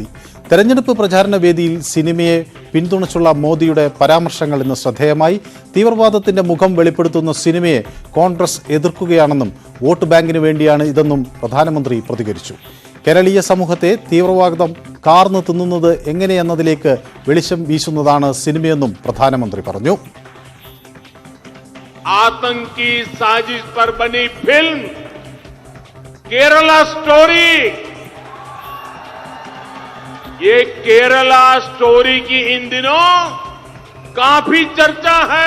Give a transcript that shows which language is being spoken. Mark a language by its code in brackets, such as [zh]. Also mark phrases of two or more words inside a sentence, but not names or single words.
[ml] തെരഞ്ഞെടുപ്പ് പ്രചാരണ വേദിയിൽ സിനിമയെ പിന്തുണച്ചുള്ള മോദിയുടെ പരാമർശങ്ങൾ ഇന്ന് ശ്രദ്ധേയമായി. തീവ്രവാദത്തിന്റെ മുഖം വെളിപ്പെടുത്തുന്ന സിനിമയെ കോൺഗ്രസ് എതിർക്കുകയാണെന്നും [en] vote bankിന് [ml] വേണ്ടിയാണ് ഇതെന്നും പ്രധാനമന്ത്രി പ്രതികരിച്ചു. കേരളീയ സമൂഹത്തെ തീവ്രവാദം കാർന്നു തിന്നുന്നത് എങ്ങനെയെന്നതിലേക്ക് വെളിച്ചം വീശുന്നതാണ് സിനിമയെന്നും പ്രധാനമന്ത്രി പറഞ്ഞു. [hi] आतंकी साजिश पर बनी फिल्म केरला स्टोरी, ये केरला स्टोरी की इन दिनों काफी चर्चा है.